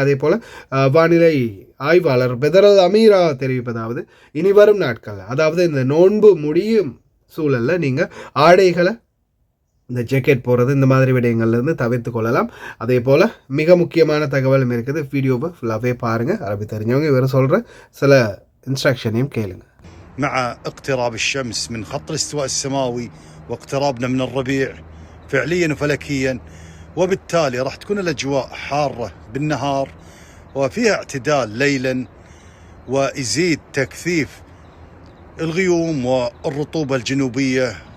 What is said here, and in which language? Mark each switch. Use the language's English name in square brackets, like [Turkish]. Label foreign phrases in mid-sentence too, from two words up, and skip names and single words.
[Tamil] அதே போல் வானிலை ஆய்வாளர் பெதரல் அமீரா தெரிவிப்பதாவது, இனி வரும் நாட்கள், அதாவது இந்த நோன்பு முடியும் சூழலில் நீங்கள் ஆடைகளை, இந்த ஜாக்கெட் போடுறது, இந்த மாதிரி விடயங்கள்லேருந்து தவிர்த்து கொள்ளலாம். அதே போல் மிக முக்கியமான தகவலும் இருக்குது. வீடியோவை ஃபுல்லாகவே பாருங்கள். அரபி தெரிஞ்சவங்க இவர் சொல்கிற சில இன்ஸ்ட்ரக்ஷனையும் கேளுங்க. [Arabic] مع اقتراب الشمس من خط الاستواء السماوي واقترابنا من الربيع فعليا وفلكيا، وبالتالي راح تكون الأجواء حارة بالنهار وفيها اعتدال ليلا، ويزيد تكثيف الغيوم والرطوبة الجنوبية،